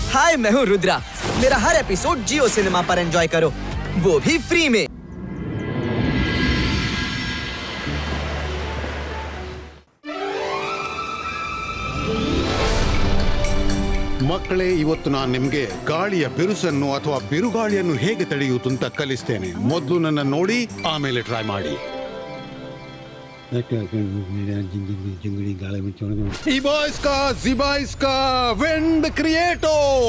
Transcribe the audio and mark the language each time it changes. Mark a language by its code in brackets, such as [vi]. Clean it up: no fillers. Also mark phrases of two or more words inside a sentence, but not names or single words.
[hi] हाय, मैं हूँ रुद्रा। मेरा हर एपिसोड जियो सिनेमा पर एंजॉय करो, वो भी फ्री में। [kn] ಮಕ್ಕಳೇ, ಇವತ್ತು ನಾನು ನಿಮಗೆ ಗಾಳಿಯ ಬಿರುಸನ್ನು ಅಥವಾ ಬಿರುಗಾಳಿಯನ್ನು ಹೇಗೆ ತಡೆಯುವುದು ಅಂತ ಕಲಿಸ್ತೇನೆ. ಮೊದಲು ನನ್ನ ನೋಡಿ, ಆಮೇಲೆ ಟ್ರೈ ಮಾಡಿ. ಇಬಾಯ್ಸ್ಕಾ ಜಿಬಾಯ್ಸ್ಕಾ ವಿಂಡ್ ಕ್ರಿಯೇಟೋ.